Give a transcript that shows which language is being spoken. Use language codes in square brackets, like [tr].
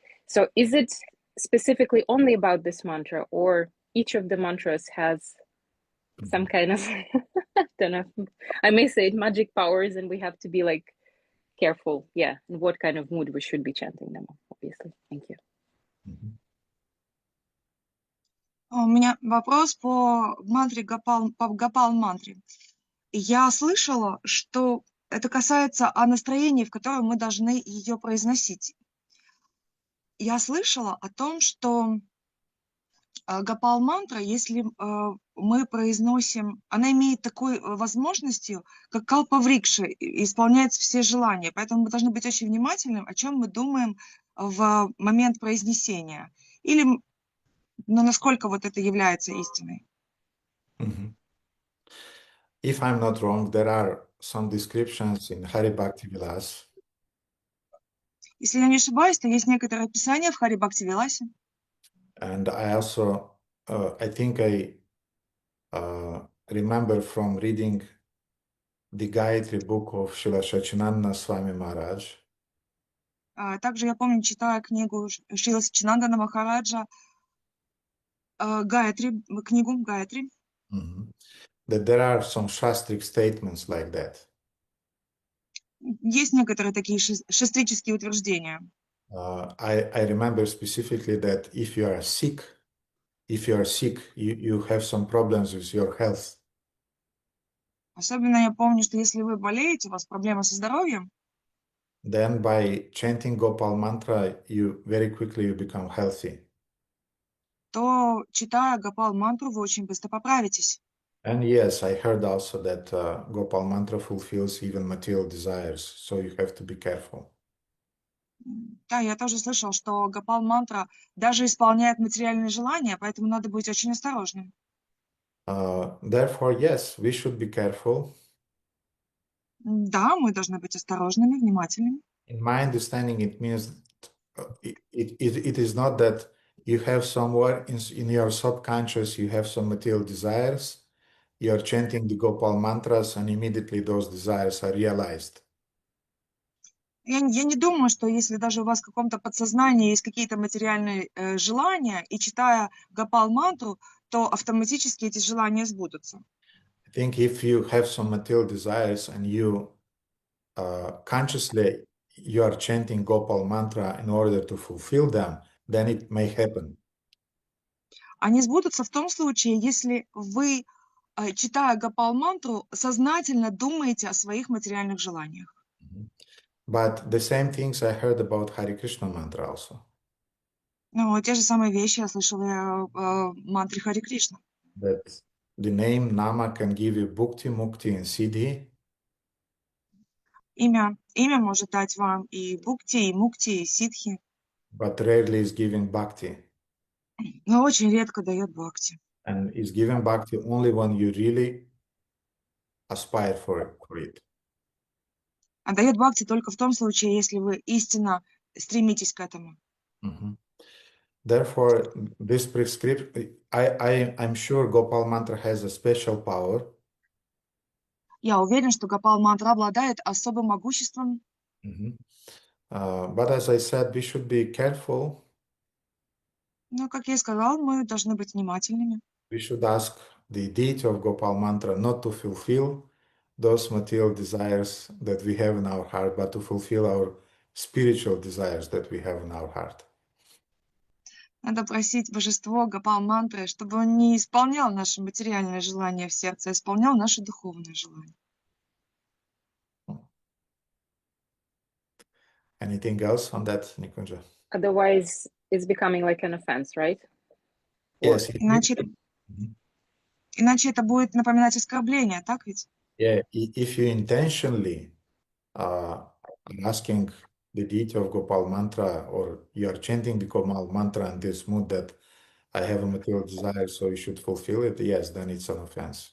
[en] So is it specifically only about this mantra, or each of the mantras has some kind of, I don't know, I may say it, magic powers, and we have to be like careful, in what kind of mood we should be chanting them, obviously. Thank you. [ru] У меня вопрос по мантре Гопал мантре. Я слышала, что это касается о настроении, в котором мы должны ее произносить. Я слышала о том, что Гопал мантра, если мы произносим, она имеет такой возможностью, как Калпа Врикша, исполнять все желания. Поэтому мы должны быть очень внимательны, о чем мы думаем в момент произнесения. Или, насколько вот это является истиной. [en] If I'm not wrong, there are some descriptions in Hari Bhakti Vilas. [ru] Если я не ошибаюсь, то есть некоторые описания в Хари Бхакти Виласе. [en] And I also, I think I remember from reading the Gayatri book of Srila Sachinanda Swami Maharaj. [ru] Также я помню, читая книгу Шрила Сачинандана Махараджа, книгу Гayatri, [en] that there are some shastric statements like that. [ru] Есть некоторые такие шастрические утверждения. [en] I remember specifically that if you are sick, you have some problems with your health. [ru] Особенно я помню, что если вы болеете, у вас проблемы со здоровьем, [en] then by chanting Gopal mantra, you very quickly become healthy. [ru] то, читая Гопал мантру, вы очень быстро поправитесь. [en] And yes, I heard also that Gopal mantra fulfills even material desires, so you have to be careful. [ru] Да, я тоже слышал, что Гопал мантра даже исполняет материальные желания, поэтому надо быть очень осторожным. [en] Therefore, yes, we should be careful. [ru] Да, мы должны быть осторожными, внимательными. [en] In my understanding, it means it is not that you have somewhere in your subconscious, you have some material desires, you're chanting the Gopal mantras, and immediately those desires are realized. [ru] Я не думаю, что если даже у вас в каком-то подсознании есть какие-то материальные желания, и читая Гопал мантру, то автоматически эти желания сбудутся. [en] I think if you have some material desires and you consciously you are chanting Gopal mantra in order to fulfill them, then it may happen. [ru] Они сбудутся в том случае, если вы, читая Гопал мантру, сознательно думаете о своих материальных желаниях. [en] But the same things I heard about Hare Krishna mantra also. [ru] Ну, те же самые вещи я слышала в мантре Хари Кришна. [en] That The name Nama can give you Bhukti, Mukti, and Siddhi, [ru] Имя может дать вам и букти, и мукти, и ситхи, [en] but rarely is giving Bhakti. [ru] но очень редко дает бхакти. [en] And is giving Bhakti only when you really aspire for it. [ru] А дает бхакти только в том случае, если вы истинно стремитесь к этому. Mhm. [en] Therefore, this prescription, I'm sure Gopal Mantra has a special power. [ru] Я уверен, что Гопал мантра обладает особым могуществом. Mhm. [en] But as I said, we should be careful. [ru] Но, как я и сказал, мы должны быть внимательными. [en] We should ask the deity of Gopal Mantra not to fulfill those material desires that we have in our heart, but to fulfill our spiritual desires that we have in our heart. [ru] Надо просить божество Гопал мантры, чтобы он не исполнял наши материальные желания в сердце, а исполнял наши духовные желания. [en] Anything else on that, Nikunja? Otherwise, it's becoming like an offense, right? Yes. [ru] Иначе это будет напоминать оскорбление, так ведь? [en] Yeah. If you intentionally asking the deity of Gopal Mantra, or you are chanting the Gopal Mantra in this mood that I have a material desire, so you should fulfill it, yes, then it's an offense.